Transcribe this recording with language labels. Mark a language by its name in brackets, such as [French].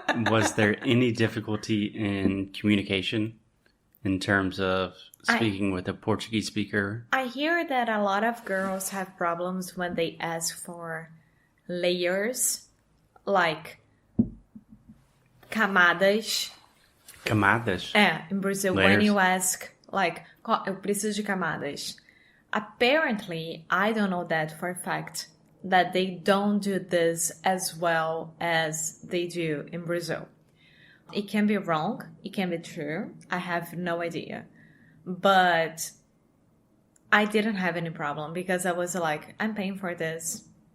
[English] Was there any difficulty in communication in terms of speaking with a Portuguese speaker? I hear that a lot of girls have problems when they ask for layers, like camadas. [Portuguese] Camadas. [English] In Brazil, when Layers. you ask, like, [Portuguese] eu preciso de camadas. [English] Apparently, I don't know that for a fact, that they don't do this as well as they do in Brazil. It can be wrong. It can be true. I have no idea. But I didn't have any problem because I was like, I'm paying for this.